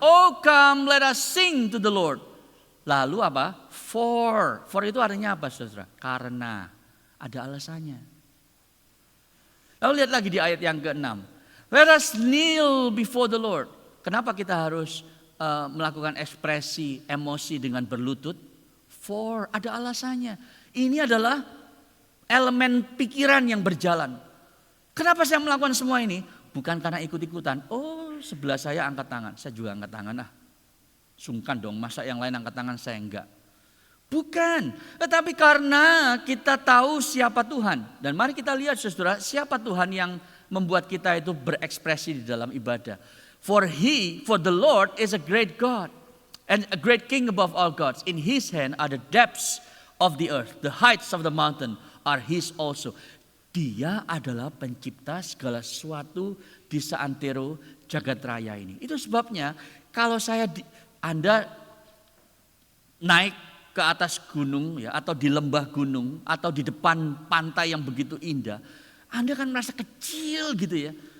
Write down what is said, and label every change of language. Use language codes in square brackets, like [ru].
[en] Oh come let us sing to the Lord. [id] Lalu apa? For itu artinya apa saudara? Karena ada alasannya. Lalu lihat lagi di ayat yang ke-6. [en] Let us kneel before the Lord. [id] Kenapa kita harus melakukan ekspresi emosi dengan berlutut? For ada alasannya. Ini adalah elemen pikiran yang berjalan. Kenapa saya melakukan semua ini? Bukan karena ikut-ikutan. Oh sebelah saya angkat tangan, saya juga angkat tangan. Sungkan dong, masa yang lain angkat tangan saya enggak. Bukan, tetapi karena kita tahu siapa Tuhan. Dan mari kita lihat saudara, siapa Tuhan yang membuat kita itu berekspresi di dalam ibadah. [en] For the Lord is a great God and a great King above all gods. In His hand are the depths of the earth, the heights of the mountain are His also. [id] Dia adalah pencipta segala sesuatu di seantero jagat raya ini. Itu sebabnya kalau Anda naik ke atas gunung ya, atau di lembah gunung atau di depan pantai yang begitu indah, Anda kan merasa kecil gitu ya.